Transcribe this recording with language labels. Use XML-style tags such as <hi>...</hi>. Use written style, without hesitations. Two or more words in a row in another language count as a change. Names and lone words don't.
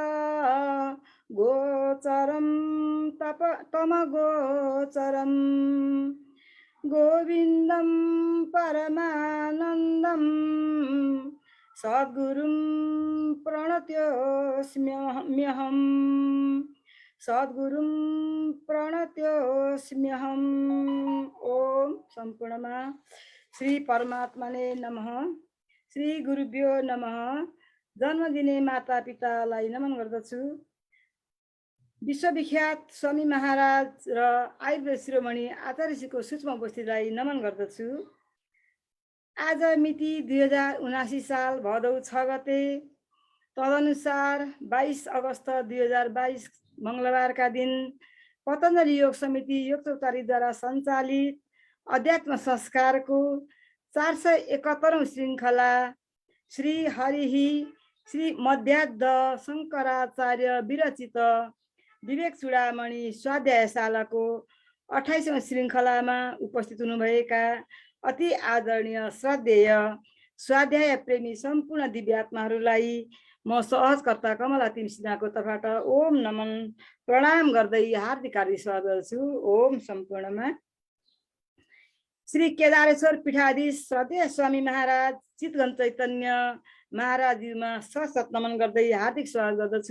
<sa>गोचरं तमगोचरं गोविन्दं परमानन्दं सद्गुरुं प्रणतोऽस्म्यहं सद्गुरुं प्रणतोऽस्म्यहम्।</sa> <ne>ओम सम्पूर्णमा श्री परमात्माले नमः,</ne> <sa>श्री गुरुभ्यो नमः।</sa> <ne>जन्म दिने माता पितालाई नमन गर्दछु। विश्वविख्यात स्वामी महाराज र आयुर्वेद शिरोमणि आचार्यश्रीको सूक्ष्म उपस्थितिलाई नमन गर्दछु। आज मिति 2079 साल भदौ 6 गते, तदनुसार 22 अगस्त 2022 मङ्गलबारका दिन पतञ्जलि योग समिति योग चौतारीद्वारा सञ्चालित अध्यात्म संस्कारको 471औं श्रृङ्खला श्री हरिहि श्री मध्याद्ध शङ्कराचार्य विरचित विवेक चूडामणि स्वाध्यायशालाको 28औं श्रृङ्खलामा उपस्थित हुनुभएका अति आदरणीय श्रद्धेय स्वाध्याय प्रेमी सम्पूर्ण दिव्यात्माहरूलाई म सहजकर्ता कमला तिमसिनाको तर्फबाट ओम नमन प्रणाम गर्दै हार्दिक स्वागत गर्छु। ओम सम्पूर्णमा श्री केदारेश्वर पीठाधीश श्रद्धेय स्वामी महाराज चितवन चैतन्य महाराजज्यूमा सशत नमन गर्दै हार्दिक स्वागत गर्दछु।</ne>